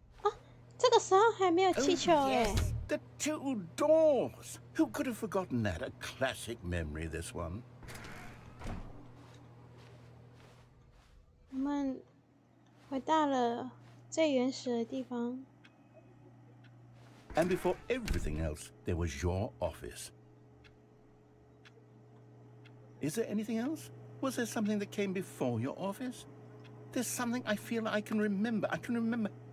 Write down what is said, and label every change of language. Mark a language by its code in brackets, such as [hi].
[zh] 啊，这个时候还没有气球哎。 [en] yes, the two doors. Who could have forgotten that? A classic memory, this one. [zh] 我们回到了最原始的地方。 [en] And before everything else, there was your office. Is there anything else? Was there something that came before your office? There's something I feel I can remember. I can remember.